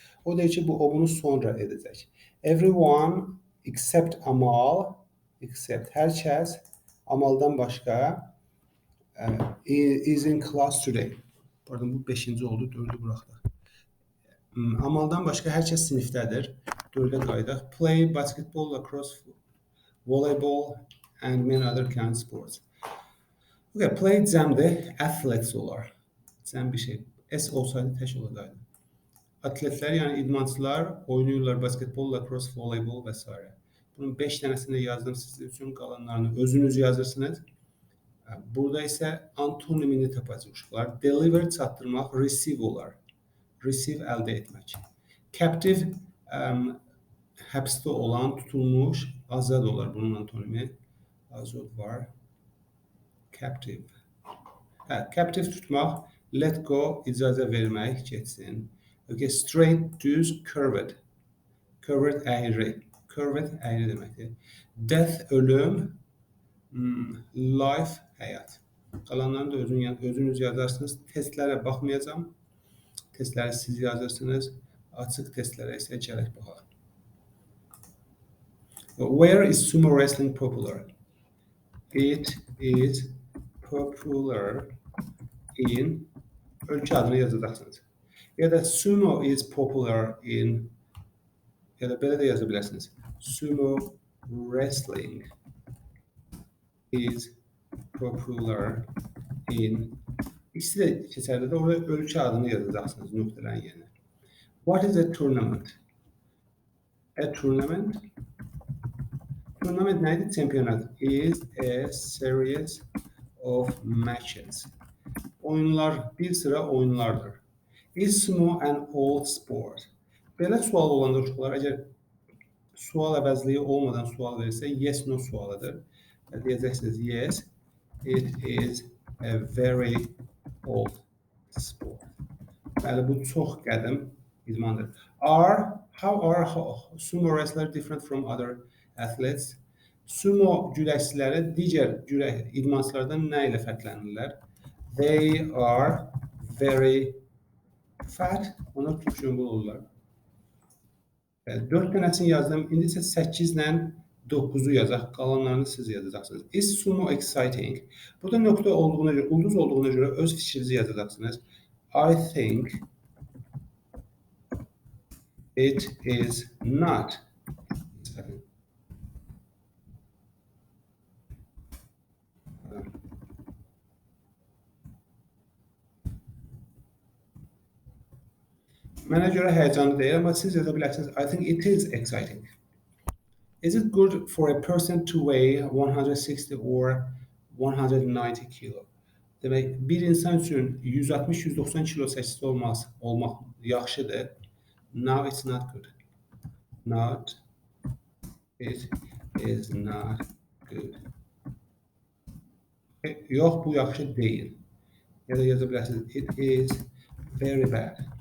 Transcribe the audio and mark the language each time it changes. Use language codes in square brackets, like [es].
[az] O deyir ki, o bunu sonra edəcək. [en] Everyone except Amal, [az] hər kəs Amaldan başqa [en] is in class today. [az] Pardon, bu 5-ci oldu, 4-ü buraxdıq. Amaldan başqa hər kəs sinifdədir. 4-ə qayıdaq. [en] Play basketball, lacrosse, volleyball and many other kind of sports. [az] Okay, play cəmdir, athletes olar. Cəm bir şey. S olsaydı tək olacaqdı. Atletlər, yəni idmançılar oynayırlar basketbol, lacrosse, voleybol və s. Bunun 5 dənəsini yazdım sizin üçün, qalanlarını özünüz yazırsınız. Burada isə antonimini tapacaqlar. Deliver çatdırmaq, receive olar. receive əldə etmək. Captive həbsdə olan, tutulmuş, azad olar bunun antonimi. Azad var. Captive. Captive tutmaq, let go, icazə vermək, getsin. Okay, straight, düz, curved. Curved əyri. Curved əyri deməkdir. Death, ölüm, life, həyat. Qalanlarını da özünüz yazarsınız. Testlərə baxmayacağım. Testləri siz yazırsınız. Açıq testlərə isə gələk baxaq. [en] Where is sumo wrestling popular? It is popular in [az] ölkə adını yazacaqsınız. Ya da [en] sumo is popular in [az] ya da belə də yaza bilərsiniz. [en] Sumo wrestling is popular in [az] İkisi də keçərlidir. Orada ölkə adını yazacaqsınız nöqtələrin yerinə. [en] What is a tournament? A tournament? [az] Tournament nədir? [en] Championat is a series of matches. [az] Oyunlar bir sıra oyunlardır. [en] Is sumo an old sport? [az] Belə sual olanda uşaqlar, əgər sual əvəzliyi olmadan sual verirsə, yes, no sualıdır. [en] Deyəcəksiniz, yes, it is a very old sport. [az] Bəli, bu çox qədim idmandır. [en] How are sumo wrestlers different from other athletes? [az] Sumo güləşçiləri digər idmançılardan nə ilə fərqlənirlər? [en] They are very fat. [az] Onlar çox yüngül olurlar. 4 dənəsini yazdım. İndi isə 8 ilə 9-u yazaq. Qalanlarını siz yazacaqsınız. [en] Is sumo exciting? [az] Burada nöqtə olduğuna görə, ulduz olduğuna görə öz fikrinizi yazacaqsınız. [en] I think it is not. [az] Mənə görə həyəcanlı deyil, amma siz yaza bilərsiniz. [en] I think it is exciting. Is it good for a person to weigh 160 or 190 kilo? [az] Demək, bir insan üçün 160-190 kilo çəkisi olmaq yaxşıdır. [en] No, it's not good. Not, it is not good. [az] Yox, bu yaxşı deyil. Ya da yaza bilərsiniz. [en] It is very bad.